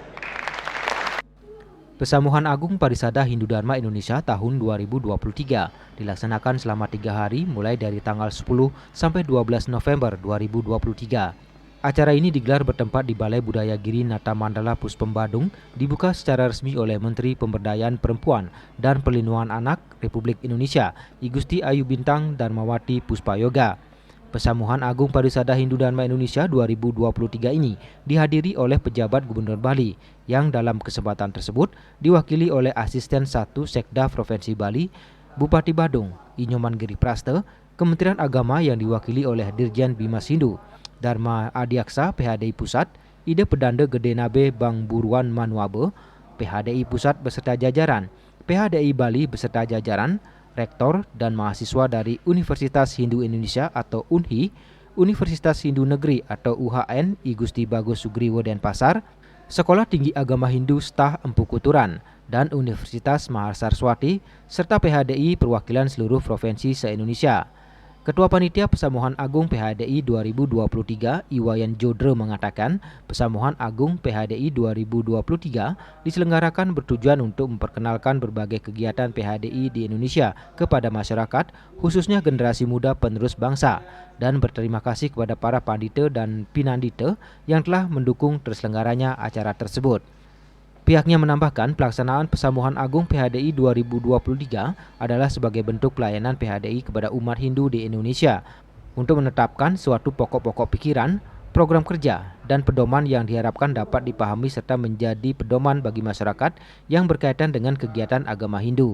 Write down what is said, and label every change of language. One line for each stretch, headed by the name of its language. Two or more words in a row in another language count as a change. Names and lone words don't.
Indonesian: Pesamuhan Agung Parisada Hindu Dharma Indonesia tahun 2023 dilaksanakan selama 3 hari mulai dari tanggal 10 sampai 12 November 2023. Acara ini digelar bertempat di Balai Budaya Girinata Mandala Pus Pembadung, dibuka secara resmi oleh Menteri Pemberdayaan Perempuan dan Perlindungan Anak Republik Indonesia, I Gusti Ayu Bintang Darmawati Puspayoga. Pesamuhan Agung Parisada Hindu Dharma Indonesia 2023 ini dihadiri oleh pejabat Gubernur Bali, yang dalam kesempatan tersebut diwakili oleh Asisten 1 Sekda Provinsi Bali, Bupati Badung, I Nyoman Giri Praste, Kementerian Agama yang diwakili oleh Dirjen Bimas Hindu, Dharma Adiaksa PHDI Pusat, Ide Pedanda Gede Nabe Bang Buruan Manuabe, PHDI Pusat beserta jajaran, PHDI Bali beserta jajaran, rektor dan mahasiswa dari Universitas Hindu Indonesia atau UNHI, Universitas Hindu Negeri atau UHN I Gusti Bagus Sugriwo Denpasar, Sekolah Tinggi Agama Hindu Stah Empu Kuturan, dan Universitas Mahasarswati, serta PHDI perwakilan seluruh provinsi se-Indonesia. Ketua Panitia Pesamuhan Agung PHDI 2023 Iwayan Jodre mengatakan Pesamuhan Agung PHDI 2023 diselenggarakan bertujuan untuk memperkenalkan berbagai kegiatan PHDI di Indonesia kepada masyarakat, khususnya generasi muda penerus bangsa, dan berterima kasih kepada para pandita dan pinandita yang telah mendukung terselenggaranya acara tersebut. Pihaknya menambahkan pelaksanaan Pesamuhan Agung PHDI 2023 adalah sebagai bentuk pelayanan PHDI kepada umat Hindu di Indonesia untuk menetapkan suatu pokok-pokok pikiran, program kerja, dan pedoman yang diharapkan dapat dipahami serta menjadi pedoman bagi masyarakat yang berkaitan dengan kegiatan agama Hindu.